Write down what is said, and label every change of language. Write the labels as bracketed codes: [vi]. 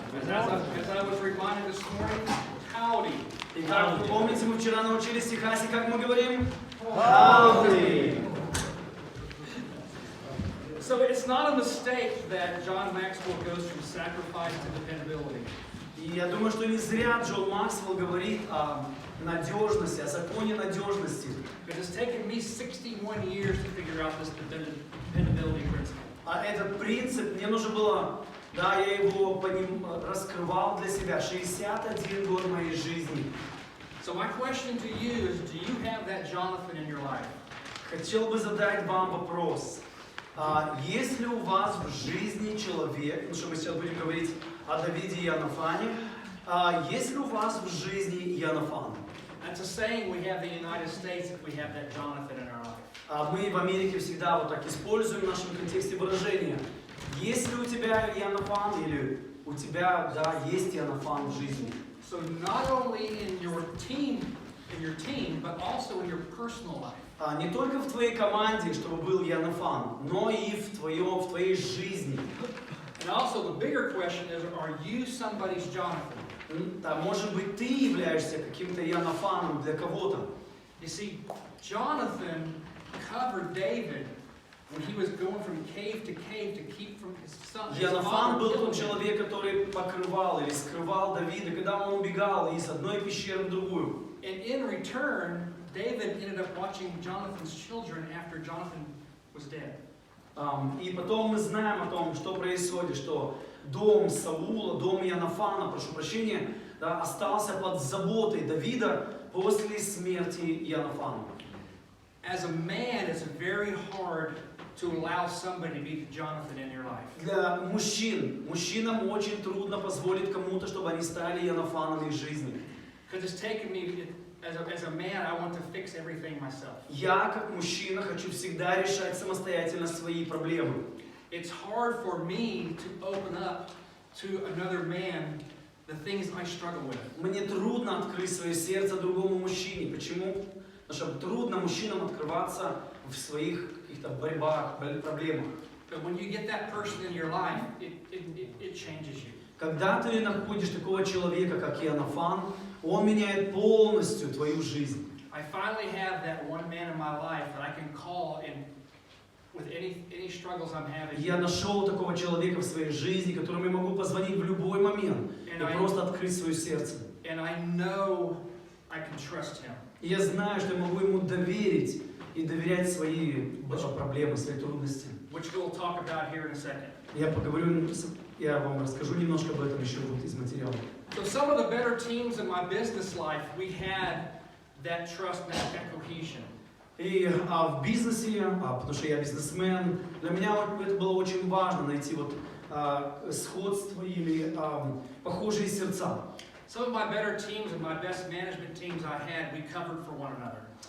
[en] As I was reminded this morning, howdy. [ru] Итак, вы помните, мы вчера научились в Техасе, как мы говорим? [en] Howdy. So it's not a mistake that John Maxwell goes from sacrifice to dependability. [ru] И я думаю, что не зря Джон Максвелл говорит о надежности, о законе надежности. [en] Because it's taken me 61 years to figure out this dependability principle. [ru] А этот принцип, мне нужно было, да, я его раскрывал для себя 61 год моей жизни. [en] So my question to you is, do you have that Jonathan in your life? [ru] Хотел бы задать вам вопрос. Есть ли у вас в жизни человек, ну что мы сейчас будем говорить о Давиде и Иоаннафане, есть ли у вас в жизни Иоаннафан? [en] That's a saying we have in the United States if we have that Jonathan in our life. [ru] Мы в Америке всегда вот так используем в нашем контексте выражение. Есть ли у тебя Иоаннафан или у тебя, да, есть Иоаннафан в жизни? [en] So not only in your team, but also in your personal life. [ru] Не только в твоей команде, чтобы был Иоаннафан, но и в твоей жизни. [en] And also the bigger question is, are you somebody's Jonathan? [ru] Да, может быть, ты являешься каким-то Иоаннафаном для кого-то. [en] You see, Jonathan covered David when he was going from cave to keep from his son. [ru] Иоаннафан был тот человек, который покрывал или скрывал Давида, когда он убегал из одной пещеры в другую. [en] And in return, David ended up watching Jonathan's children after Jonathan was dead. [ru] И потом мы знаем о том, что происходит, что дом Саула, дом Иоаннафана, прошу прощения, да, остался под заботой Давида после смерти Иоаннафана. [en] As a man, it's very hard to allow somebody to be Jonathan in your life. [ru] Для мужчинам очень трудно позволить кому-то, чтобы они стали Иоаннафанами в жизни. [en] Because it's taken me, as a man, I want to fix everything myself. [ru] Я, как мужчина, хочу всегда решать самостоятельно свои проблемы. [en] It's hard for me to open up to another man the things I struggle with. [ru] Мне трудно открыть свое сердце другому мужчине. Почему? Потому что трудно мужчинам открываться в своих каких-то борьбах, проблемах. [en] But when you get that person in your life, it changes you. [ru] Когда ты находишь такого человека, как Иоаннафан, он меняет полностью твою жизнь. [en] I finally have that one man in my life that I can call in with any struggles I'm having. [ru] Я нашел такого человека в своей жизни, которому я могу позвонить в любой момент и просто открыть свое сердце. [en] And I know I can trust him. [ru] И я знаю, что я могу ему доверить и доверять свои проблемы, свои трудности. [en] Which we'll talk about here in a second. [ru] Я вам расскажу немножко об этом еще вот из материала. [en] So some of the better teams in my business life, we had that trust and that cohesion. [ru] И в бизнесе, потому что я бизнесмен, для меня это было очень важно найти вот сходство или похожие сердца. [en] Some of my better teams and my best management teams I had, we covered for one another.